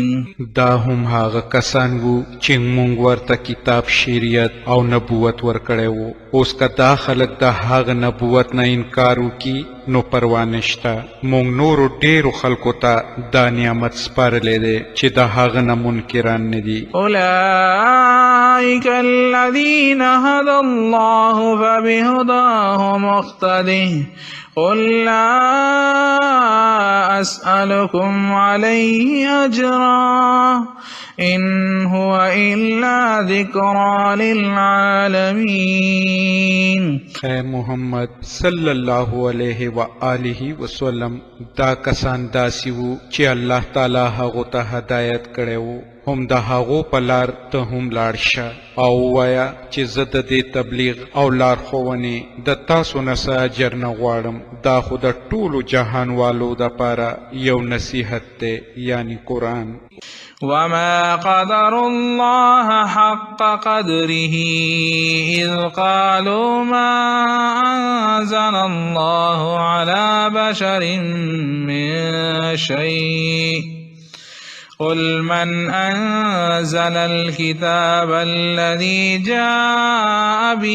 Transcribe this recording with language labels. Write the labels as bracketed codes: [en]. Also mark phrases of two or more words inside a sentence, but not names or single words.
[ps] دا هم هغه کسان وو چې مونږ ورته کتاب، شریعت او نبوت ورکړی وو. اوس که دا خلک د هغه نبوت نه انکار وکړي نو پروا نشته. مونږ نورو ډیرو خلکو ته دا نعمت سپارلی دی چې د هغه نه منکران نه دي. [ar] أولئك الذين هدى الله فبهداه مقتده قل لا أسألكم عليه أجرا إن هو إلا ذكرى للعالمين. [ps] اے محمد [ar] صلی اللہ علیہ وآلہ وسلم [ps] دا کسان داسی وو چې الله تعالی هغو ته هدایت کړی وو، هم د هغو په لار ته هم لاړ شه او ووایه چې زه د دې تبلیغ او لارښوونې د تاسو نه څه اجر نه غواړم. دا خو د ټولو جهانوالو دپاره یو نصیحت دی یعنی قرآن. [ar] وما قدر الله حق قدره إذ قالوا ما أنزل الله على بشر من شيء قل من أنزل الكتاب الذي جاء